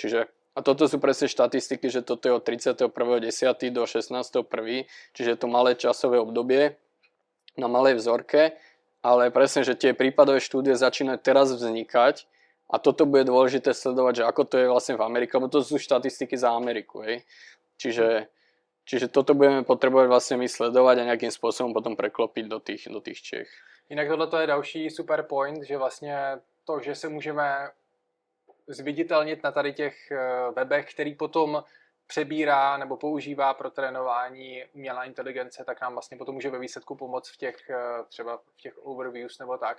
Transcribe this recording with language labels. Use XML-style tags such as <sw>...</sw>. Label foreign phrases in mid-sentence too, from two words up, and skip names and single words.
<sk>Čiže a toto sú presne štatistiky, že toto je od 31.10. do 16.1., čiže je to malé časové obdobie na malej vzorke, ale presne, že tie prípadové štúdie začínajú teraz vznikať a toto bude dôležité sledovať, že ako to je vlastne v Amerike, lebo to sú štatistiky za Ameriku, hej. Čiže toto budeme potrebovať vlastne my sledovať a nejakým spôsobom potom preklopiť do tých Čech.</sk> <cs>Jinak tohle je další super point, že vlastně to, že se můžeme zviditelnit na tady těch webech, který potom přebírá nebo používá pro trénování umělá inteligence, tak nám vlastně potom může ve výsledku pomoct třeba v těch overviews nebo tak.</cs>